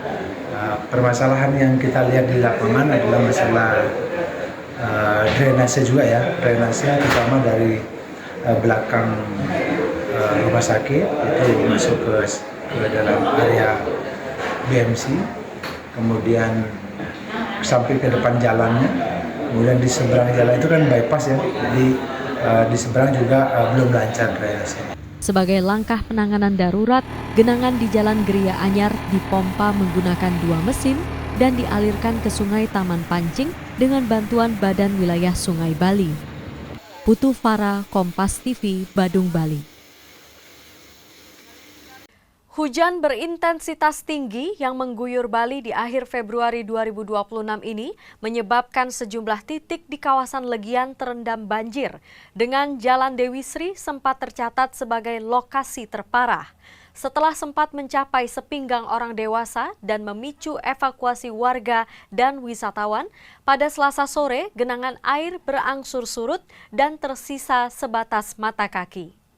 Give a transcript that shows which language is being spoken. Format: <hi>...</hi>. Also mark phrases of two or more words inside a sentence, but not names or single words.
<id>Permasalahan yang kita lihat di lapangan adalah masalah drainase juga ya, drainase terutama dari belakang rumah sakit itu masuk ke dalam area BMC, kemudian sampai ke depan jalannya, kemudian di seberang jalan itu kan bypass ya, jadi di seberang juga belum lancar drainase. Sebagai langkah penanganan darurat, genangan di Jalan Geria Anyar dipompa menggunakan 2 mesin dan dialirkan ke Sungai Taman Pancing dengan bantuan Badan Wilayah Sungai Bali. Putu Farah, Kompas TV, Badung, Bali. Hujan berintensitas tinggi yang mengguyur Bali di akhir Februari 2026 ini menyebabkan sejumlah titik di kawasan Legian terendam banjir, dengan Jalan Dewi Sri sempat tercatat sebagai lokasi terparah. Setelah sempat mencapai sepinggang orang dewasa dan memicu evakuasi warga dan wisatawan, pada Selasa sore genangan air berangsur surut dan tersisa sebatas mata kaki.</id>